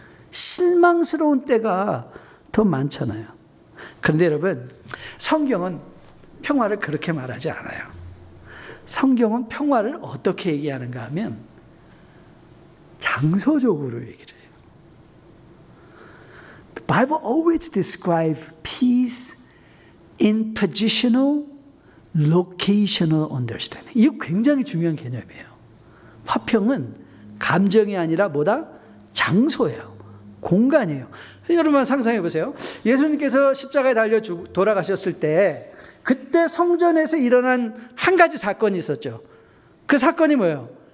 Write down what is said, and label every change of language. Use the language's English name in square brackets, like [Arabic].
[Korean] 실망스러운 때가 더 많잖아요. 그런데 여러분, 성경은 평화를 그렇게 말하지 않아요. 성경은 평화를 어떻게 얘기하는가 하면 장소적으로 얘기를 해요. [English] The Bible always describes peace in positional, locational understanding. [Korean] 이거 굉장히 중요한 개념이에요. 화평은 감정이 아니라 뭐다? 장소예요. 공간이에요. 여러분 상상해 보세요. 예수님께서 십자가에 달려 돌아가셨을 때 그때 성전에서 일어난 한 가지 사건이 있었죠. 그 사건이 뭐예요?